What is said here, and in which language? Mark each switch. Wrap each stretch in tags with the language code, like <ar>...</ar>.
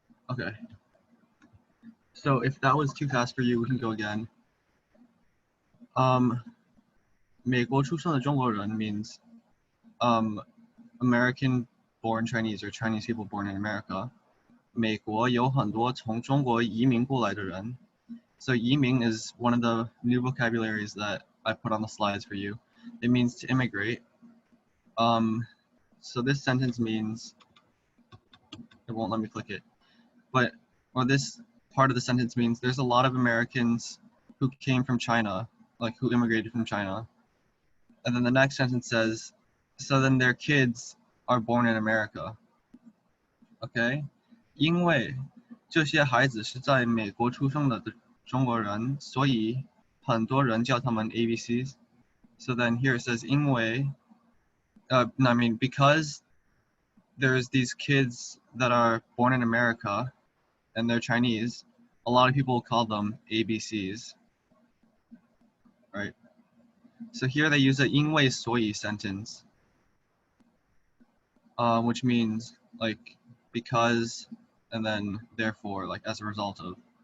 <en>Okay. So if that was too fast for you, we can go again.</en> <zh>美国出生的中国人</zh> <en>means American born Chinese or Chinese people born in America.</en> <zh>美国有很多从中国移民过来的人.</zh> <en>So 移民 is one of the new vocabularies that I put on the slides for you. It means to immigrate. So this sentence means, it won't let me click it, or this part of the sentence means there's a lot of Americans who came from China, like who immigrated from China. And then the next sentence says, so then their kids are born in America. Okay?</en> <zh>因为这些孩子是在美国出生的中国人，所以很多人叫他们 ABCs.</zh> <en>So then here it says 因为, because there's these kids that are born in America and they're Chinese, a lot of people call them ABCs, right? So here they use a 因为所以 sentence, which means like because and then therefore, like as a result of.</en>